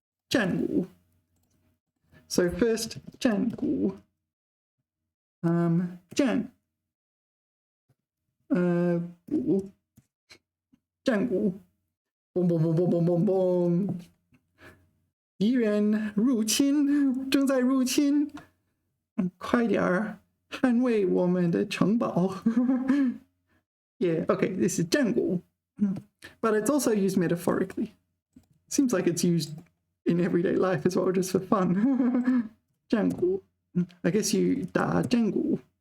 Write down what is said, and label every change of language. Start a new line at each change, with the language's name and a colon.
Chinese: 战鼓.
English: So first,
Chinese: 战鼓. 战鼓.战鼓.
English: Boom, boom, boom, boom, boom, boom, boom.
Chinese: 敌人入侵，正在入侵，快点儿捍卫我们的城堡。
English: Yeah, okay, this is 战鼓, but it's also used metaphorically. Seems like it's used in everyday life as well, just for fun. 战鼓, I guess you
Chinese: 打战鼓.